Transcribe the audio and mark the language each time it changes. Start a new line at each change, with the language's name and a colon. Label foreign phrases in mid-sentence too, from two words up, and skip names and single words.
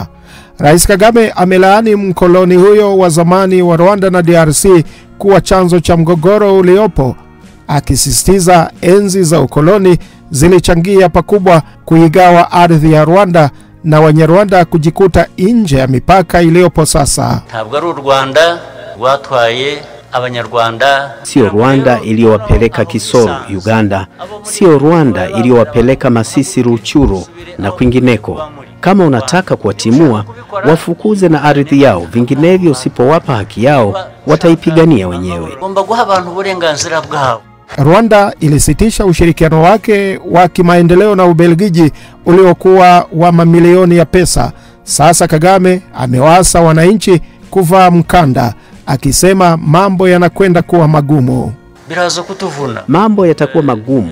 Swahili: Rais Kagame amelaani mkoloni huyo wa zamani wa Rwanda na DRC kuwa chanzo cha mgogoro uliopo, akisisitiza enzi za ukoloni zilichangia pakubwa kuigawa ardhi ya Rwanda na Wanyarwanda kujikuta nje ya mipaka iliyopo sasa.
Kinyarwanda: Ntabwo ari Rwanda rwatwaye Abanyarwanda,
Swahili: sio Rwanda iliyowapeleka Kisoro Uganda, sio Rwanda iliyowapeleka Masisi Ruchuru na kwingineko. Kama unataka kuwatimua, wafukuze na ardhi yao, vinginevyo usipowapa haki yao wataipigania wenyewe.
Kinyarwanda: Ngomba guha abantu uburenganzira bwabo.
Swahili: Rwanda ilisitisha ushirikiano wake wa kimaendeleo na Ubelgiji uliokuwa wa mamilioni ya pesa. Sasa Kagame amewaasa wananchi kuvaa mkanda, akisema mambo yanakwenda kuwa magumu.
Kinyarwanda: Birazo kutuvuna.
Swahili: Mambo yatakuwa magumu.